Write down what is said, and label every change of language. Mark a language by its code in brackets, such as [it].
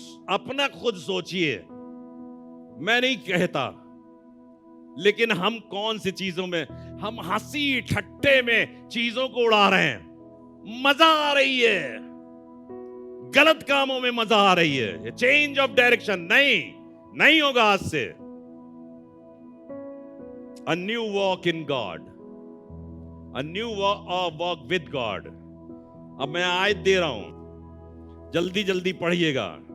[hi] अपना खुद सोचिए, मैं नहीं कहता, लेकिन हम कौन सी चीजों में, हम हंसी ठट्टे में चीजों को उड़ा रहे हैं, मजा आ रही है, गलत कामों में मजा आ रही है। [en] change of direction [hi] नहीं होगा आज से। [en] A new walk in God, a new walk with God। [hi] अब मैं आयत दे रहा हूं, जल्दी जल्दी पढ़िएगा।